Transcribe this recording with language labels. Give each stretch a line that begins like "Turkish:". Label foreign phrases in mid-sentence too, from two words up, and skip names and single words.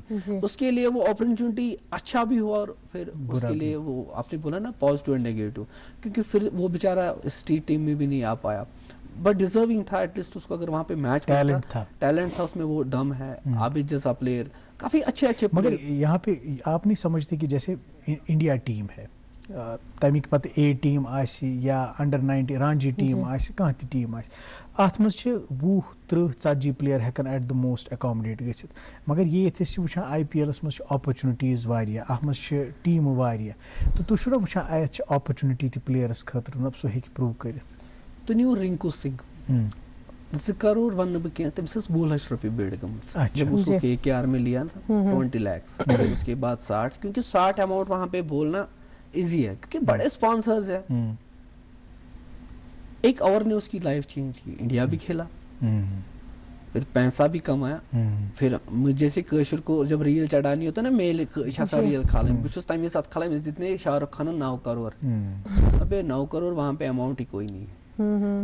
Urdu: اس کے لیے وہ اپرچونٹی اچھا بھی ہوا, اور پھر اس کے لیے وہ آپ نے بولا نا
English: positive and negative,
Urdu: کیونکہ پھر وہ بیچارہ
English: state team
Urdu: میں بھی نہیں آ پایا,
English: but deserving
Urdu: تھا
English: at least.
Urdu: اس کو اگر وہاں پہ میچ ٹیلنٹ تھا اس میں, وہ دم ہے. عابد جیسا پلیئر, کافی اچھے مگر یہاں پہ آپ نہیں سمجھتے کہ جیسے انڈیا ٹیم ہے,
Kashmiri: تمیک پتہ اے ٹیم آسی یا انڈر 90 رانجی ٹیم آسی, کانٛہہ تہِ ٹیم آسی, اتھ منٛز چھِ 20-30-40 پلیئر ہیکن
English: at the most
Kashmiri: اکامڈیٹ گژھِتھ. مگر ییٚتہِ أسۍ چھِ وٕچھان آئی پی ایلس منٛز چھِ اپرچونٹیٖز واریاہ, اتھ منٛز چھِ ٹیٖمہٕ واریاہ, تہٕ تُہۍ چھُو نا وٕچھان اتھ چھِ اپرچونٹی تہِ پلیئرس خٲطرٕ, مطلب سُہ ہیٚکہِ پروو کٔرِتھ. تُہۍ نِیِو رِنکو سِنگھ, 2 کروڑ ونہٕ بہٕ کینٛہہ, تٔمِس ٲس 2 لچھ رۄپیہِ بیڈ گٔمٕژ,
Urdu: جب اس کو KKR میں لیا تھا 20 lakhs, اس کے بعد 60, کیونکہ 60 اماؤنٹ وہاں پہ بولنا ایزی ہے کیونکہ بڑے اسپانسرز ہیں. ایک اور نے اس کی
English: life change
Urdu: کی, انڈیا بھی کھیلا, پھر پیسہ بھی کمایا, پھر جیسے کشر کو جب ریل چڑھانی ہوتا ہے نا, میل ریل کھالیں, بس تمہیں ساتھ کھالا جتنے شاہ رخ خان 9 کروڑ, ابے 9 کروڑ وہاں پہ اماؤنٹ ہی کوئی نہیں ہے.